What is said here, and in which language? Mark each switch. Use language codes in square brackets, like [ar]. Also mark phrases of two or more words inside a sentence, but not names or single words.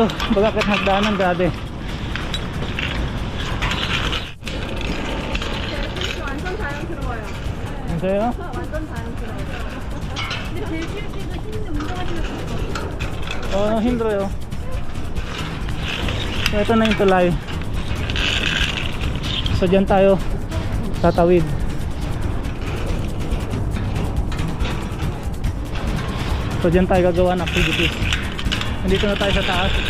[tl] Bagakit hagdanan, grabe. [ko] 완전 자연스러워요. [tl] Ano [ko] 완전 자연스러워요. 근데 제일 쉬울 때가 쉬는데 운동하시면 좋을 것 같아요. 힘들어요. [tl] So ito na yung tulay. So dyan tayo tatawid. So dyan tayo gagawa ng activities. Nandito na tayo sa taas.